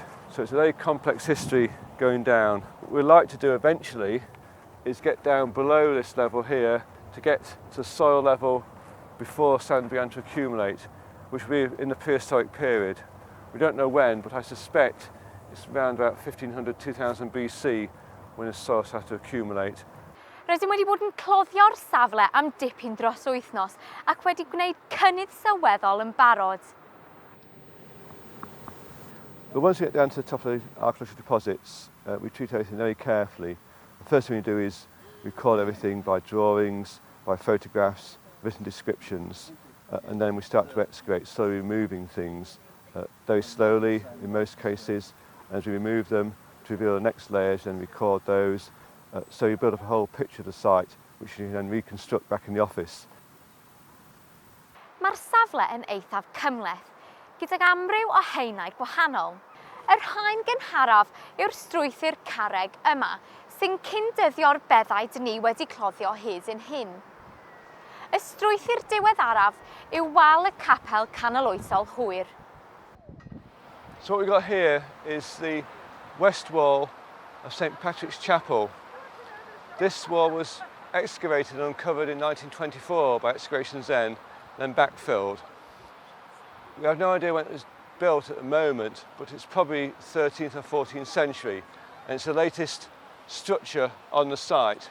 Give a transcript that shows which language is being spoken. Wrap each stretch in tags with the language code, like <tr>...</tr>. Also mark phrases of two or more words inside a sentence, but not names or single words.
<en>So it's a very complex history going down. What we'd like to do eventually is get down below this level here to get to soil level before sand began to accumulate, which will be in the prehistoric period. We don't know when, but I suspect it's around about 1500, 2000 BC when the soil started to accumulate.</en> <cy>Rydym wedi bod yn cloddio'r safle am dipyn dros wythnos ac wedi gwneud cynnydd sylweddol yn barod.</cy> <en>But once we get down to the top of the archaeological deposits, we treat everything very carefully. First thing we do is record everything by drawings, by photographs, written descriptions, and then we start to excavate, slowly removing things very slowly in most cases. As we remove them, to reveal the next layers and record those. So you build up a whole picture of the site, which you can then reconstruct back in the office.</en> <cy>Mae'r safle yn eithaf cymhleth, gydag amryw o haenau gwahanol. Yr rhain gynharaf yw'r strwythur carreg yma, sy'n cyndyddio'r beddau dyn ni wedi cloddio hyd yn hyn. Y strwythur diweddaraf yw wal y capel canoloesol hwyr.</cy> <en>So what we've got here is the west wall of St Patrick's Chapel. This wall was excavated and uncovered in 1924 by excavations then backfilled. We have no idea when it was built at the moment, but it's probably 13th or 14th century, and it's the latest structure on the site.</en>